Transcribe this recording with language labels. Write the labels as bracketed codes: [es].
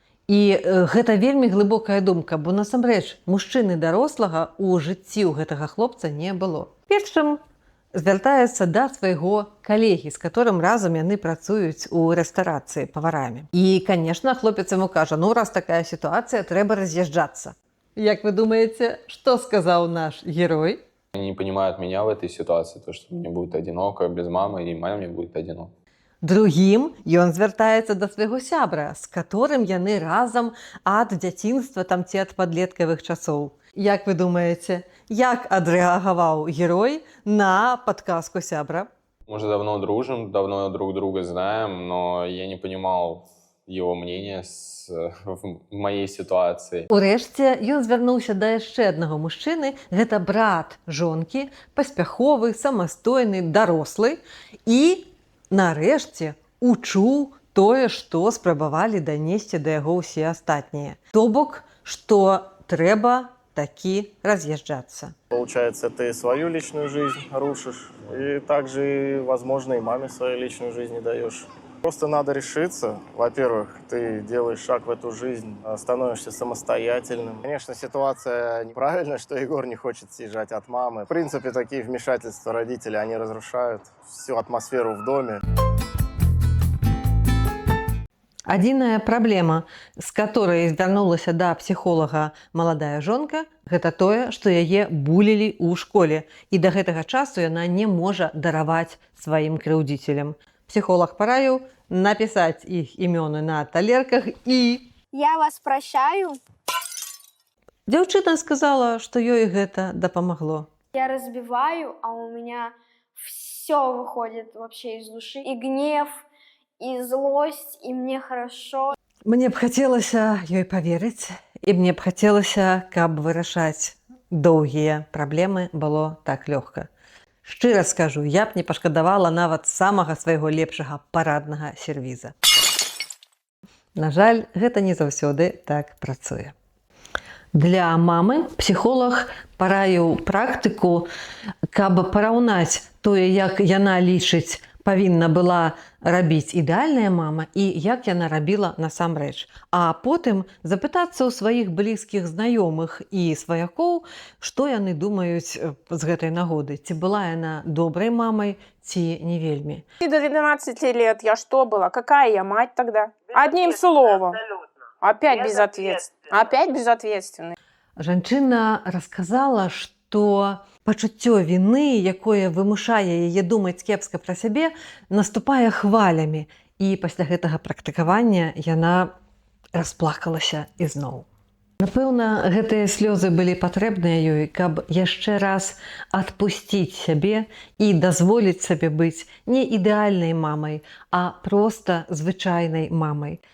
[be] І гэта вельмі глыбокая думка, бо насамрэч мужчыны дарослага ў жыцці ў гэтага хлопца не было. Першым звяртаецца да свайго калегі, з которым разам яны працуюць у рэстарацыі паварамі. І, конечно, хлопец яму кажа, раз такая сітуацыя, трэба раз'язджацца. Як вы думаете, што сказаў наш герой? [ru] Они не понимают меня в этой ситуации, то, что мне будет одиноко без мамы, и маме мне будет одиноко. [be] Другім ён звяртаецца да свайго сябра, з которым яны разам ад дзяцінства ці ад падлеткавых часоў. Як вы думаеце, як адрэагаваў герой на падказку сябра? [ru] Мы уже давно дружим, давно друг друга знаем, но я не понимал его мнение в моей ситуации. [be] Урэшце, ён звярнуўся да яшчэ аднаго мужчыны, гэта брат жонкі, паспяховы, самастойны, дарослы і нарэшце учуў тое, што спрабавалі данесці да яго ўсе астатнія. То бок, што трэба такі раз'язджацца. [ru] Получается, ты свою личную жизнь рушишь, и также, и, возможно, и маме свою личную жизнь не даешь. Просто надо решиться. Во-первых, ты делаешь шаг в эту жизнь, становишься самостоятельным. Конечно, ситуация неправильная, что Егор не хочет съезжать от мамы. В принципе, такие вмешательства родителей, они разрушают всю атмосферу в доме. [be] Адзіная праблема, з которой звярнулася да псіхолага маладая жонка, гэта тое, што яе булілі ў школе, і да гэтага часу яна не можа дараваць сваім крыўдзіцелям. Псіхолог параіў напісаць іх імёны на талерках і... [ru] Я вас прощаю. [be] Дзяўчына сказала, што ёй гэта дапамагло. [ru] Я разбиваю, а у меня все выходит вообще из души. И гнев, и злость, и мне хорошо. [be] Мне б хацелася ёй паверыць, і мне б хацелася, каб вырашаць доўгія праблемы было так лёгка. Шчыра скажу, я б не пашкадавала нават самага свайго лепшага параднага сервіза. На жаль, гэта не заўсёды так працуе. Для мамы псіхолог параіў практыку, каб параўнаць тое, як яна лічыць, павінна была рабіць ідэальная мама і як яна рабіла насамрэч. А потым запытацца ў сваіх блізкіх знаёмых і сваякоў, што яны думаюць з гэтай нагоды. Ці была яна добрай мамай, ці не вельмі. [ru] И до 12 лет я что была? Какая я мать тогда? Одним словом. Опять безответственный. [be] Жанчына расказала, што пачуццё віны, якое вымушае яе думаць кепска пра сябе, наступае хвалямі. І пасля гэтага практыкавання яна расплакалася ізноў. Напэўна, гэтыя слёзы былі патрэбныя ёй, каб яшчэ раз адпусціць сябе і дазволіць сабе быць не ідэальнай мамай, а проста звычайнай мамай.